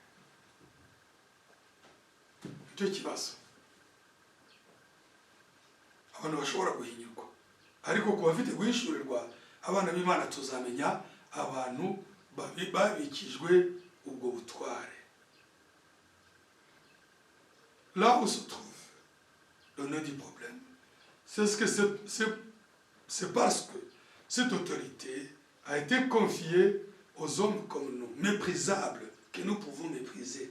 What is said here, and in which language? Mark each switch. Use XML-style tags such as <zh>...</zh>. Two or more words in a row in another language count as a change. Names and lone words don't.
<rw>Icyo kibazo abantu bashobora guhinyurwa, ariko ku bafite guhishurirwa abana b'Imana tuzamenya abantu babikijwe ubwo butware.</rw> <fr>Là où se trouve le nœud du problème, c'est parce que cette autorité a été confiée aux hommes comme nous, méprisables, que nous pouvons mépriser.</fr>